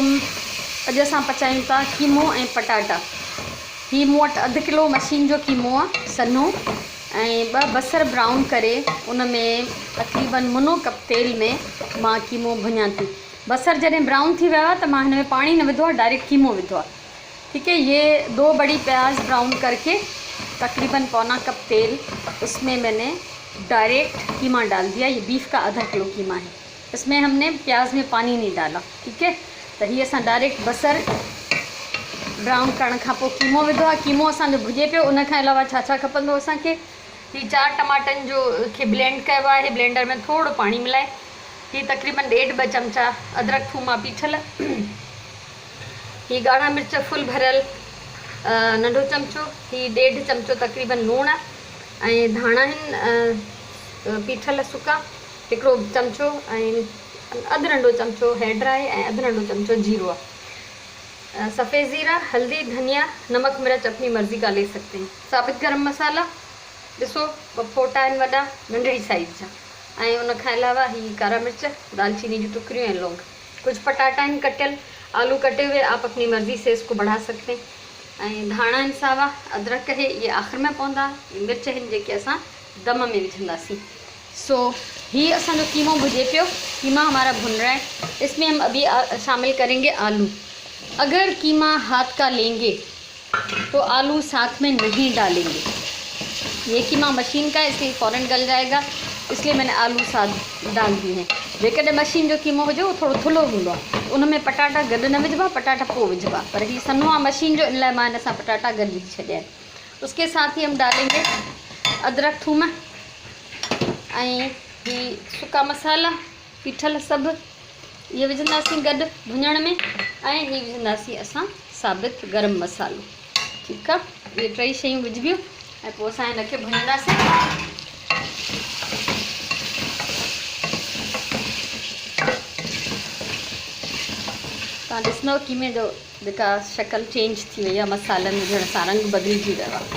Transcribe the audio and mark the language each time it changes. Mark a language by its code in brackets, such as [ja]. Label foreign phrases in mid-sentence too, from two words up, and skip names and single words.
[sd] अॼु असां पचायूं था कीमो ऐं पटाटा। ही मूं वटि 1 किलो मशीन जो कीमो आहे सन्हो, ऐं 2 बसर ब्राउन करे उन में तक़रीबन मुनो कप तेल में मां कीमो भुञां थी। बसर जॾहिं ब्राउन थी वियो आहे त मां हिन में पाणी न विधो आहे, डायरेक्ट कीमो विधो आहे। [hi] ठीक है, ये 2 बड़ी प्याज ब्राउन करके तकरीबन पौना कप तेल, उसमें मैंने डायरेक्ट कीमा डाल दिया। ये बीफ का 1/2 किलो कीमा है, इसमें हमने प्याज में पानी नहीं डाला। ठीक है, तो ये [sd] असां डायरेक्ट बसर ब्राउन करण खां पोइ कीमो विधो आहे। कीमो असांजो भुजे पियो। उन खां अलावा छा छा खपंदो असांखे, ही 4 टमाटनि जो खे ब्लेंड कयो आहे। ब्लेंडर में थोड़ो पानी मिलाए, ही तकरीबन 1.5-2 चमचा अदरक थूम पीठल, ही ॻाढ़ा मिर्च फुल भरियल नंढो चमचो, ही 1.5 चमचो तकरीबन लूण, ऐं धाणा आहिनि पीठल सुका 1 चमचो, ऐं अधु नंढो चमचो हेड ड्राई, ऐं अधु नंढो चमचो जीरो आहे। [hi] सफ़ेद ज़ीरा, हल्दी, धनिया, नमक मिर्च अपनी मर्ज़ी का ले सकते हैं। [sd] साबित गरम मसाला ॾिसो 2 फोटा आहिनि वॾा नंढड़ी साइज़ जा, ऐं उन खां अलावा ही कारा मिर्च, दालचीनी जी टुकड़ियों ऐं लौंग। कुछ पटाटा आहिनि कटियल, [hi] आलू कटे हुए, आप अपनी मर्ज़ी से इसको बढ़ा सकते हैं। [sd] ऐं धाणा आहिनि सावा, [hi] अदरक है, ये [sd] आख़िर में पवंदा। मिर्च आहिनि जेके असां दम में विझंदासीं। सो ही असांजो कीमो भुजे पियो, [hi] कीमा हमारा भुन रहा है। इसमें हम अभी शामिल करेंगे आलू। अगर कीमा हाथ का लेंगे तो आलू साथ में नहीं डालेंगे। ये कीमा मशीन का है, इसलिए फ़ौरन गल जाएगा, इसलिए मैंने आलू साथ डाल दिए हैं। [sd] जेकॾहिं मशीन जो कीमो हुजे वो थोड़ो थुल्हो हूंदो आहे, उनमें पटाटा गॾु न विझबा, पटाटा पोइ विझबा। पर ही सन्हो आहे मशीन जो, इन लाइ मां हिन सां पटाटा गॾु विझी छॾिया आहिनि। [hi] उसके साथ ही हम डालेंगे अदरक थूम, [sd] ऐं ही सुका मसाला पीठल सभु ये विझंदासीं गॾु भुञण में, ऐं ही विझंदासीं असां साबित गरम मसालो। ठीकु आहे, ये 3 शयूं विझबियूं, ऐं पोइ असां हिनखे भुञंदासीं। तव्हां ॾिसंदव कीमे जो जेका शक्ल चेंज थी वई आहे, मसालनि विझण सां रंग बदिलिजी वियो आहे।